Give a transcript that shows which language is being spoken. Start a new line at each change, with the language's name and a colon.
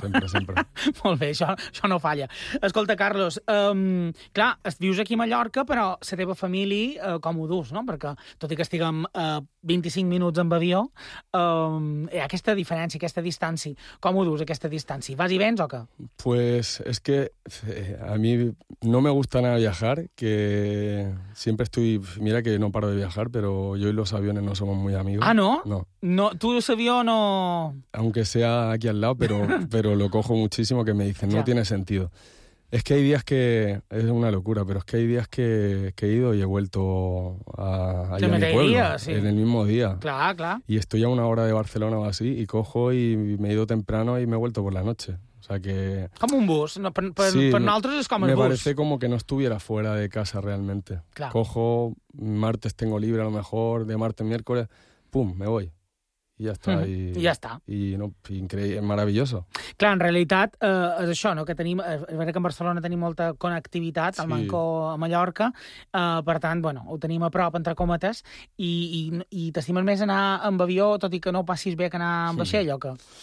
Catalan: Sempre. Molt bé, això no falla. Escolta, Carlos, clar, vius aquí a Mallorca, però la teva família, com ho dus, no? Perquè, tot i que estiguem 25 minuts amb avió, hi ha aquesta diferència, aquesta distància. Com ho dus, aquesta distància? Vas i vens o què?
Spanish: Pues es que a mí no me gusta nada viajar, que siempre estoy... Mira que no paro de viajar, pero yo y los aviones no somos muy amigos. ¿Ah, no? No. No, tú ese avión no... Aunque sea aquí al lado, pero lo cojo muchísimo, que me dicen, no tiene sentido. Es que hay días que... Es una locura, pero es que hay días que he ido y he vuelto a mi pueblo. Día, sí. En el mismo día. Claro, claro. Y estoy a una hora de Barcelona o así, y cojo y me he ido temprano y me he vuelto por la noche. O sea que... Como un bus. No, per nosotros es como el bus. Me parece como que no estuviera fuera de casa realmente. Claro. Cojo, martes tengo libre a lo mejor, de martes, miércoles, pum, me voy.
Catalan: I ja està. I ja està. I no, increïble, maravilloso. Clar, en realitat és això, no? Que tenim, és veritat que en Barcelona tenim molta connectivitat, sí. Al Manco, a Mallorca, per tant, bueno, ho tenim a prop, entre cometes, i t'estimes més anar amb avió, tot i que no passis bé que anar amb vaixell, o que...